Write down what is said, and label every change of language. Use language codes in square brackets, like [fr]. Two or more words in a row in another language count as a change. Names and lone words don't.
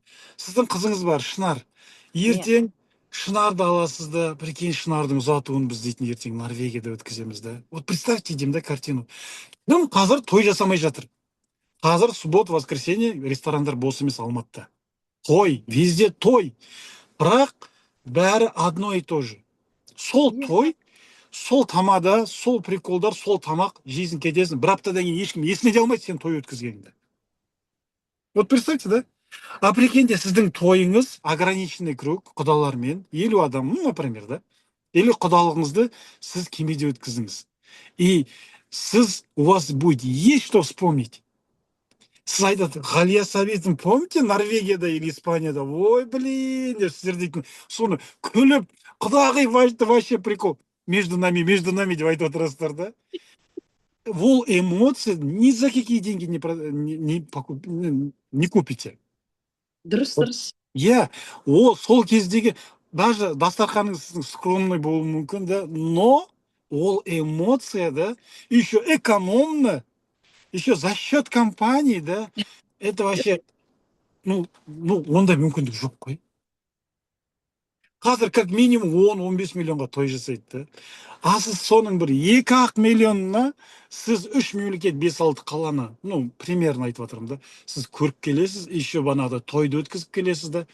[kk] Сіздің қызыңыз бар, Шынар. Ертең Шынарды аласыз да, прикинь, Шынардың ұзатуын біз дейтін ертең Норвегияда өткіземіз да. [ru] Вот представьте, [kk] деймін да, картину. Қазір той жасамай жатыр. Қазір [ru] суббота, воскресенье [kk] ресторандар бос емес Алматыда. Той, везде той. Бірақ бәрі [ru] одно и то же. [kk] Сол той, сол тамада, сол приколдар, сол тамақ жейсің, кетесің. Бір аптадан кейін ешкім есіне де алмайды сен той өткізгеніңді. [ru] Вот представьте, да? А прикиньте, [kk] сіздің тойыңыз [ru] ограниченный круг, [kk] құдалармен, 50 адам, [ru] ну, например, [kk] да? Или құдалығыңызды сіз кемеде өткізіңіз. [ru] И у вас будет есть что вспомнить. [kk] Сіз айтады, Ғалия Сәбитовны помните, Норвегияда или Испанияда? Ой, блин, деп сіздер дейтін, соны күліп, құдағи, [ru] вообще прикол. Между нами [kk] деп айтып отырасыздар да. [ru] Ол эмоции ни за какие деньги не купите. [kk] Дұрыс. Иә, ол сол кездегі, даже дастарханыңыз сіздің скромный болуы мүмкін, да, но ол эмоция, да, [ru] еще экономно, еще за счет компании, да, это вообще, ну, [kk] ондай мүмкіндік жоқ қой. Қазір [ru] как минимум [kk] 10-15 миллионға той жасайды, да. А сіз соның бір 2-ақ миллионына сіз 3 мемлекет 5-6 қаланы, [ru] ну, примерно [kk] айтып отырмын да, сіз көріп келесіз, еще банағыда тойды өткізіп келесіз да.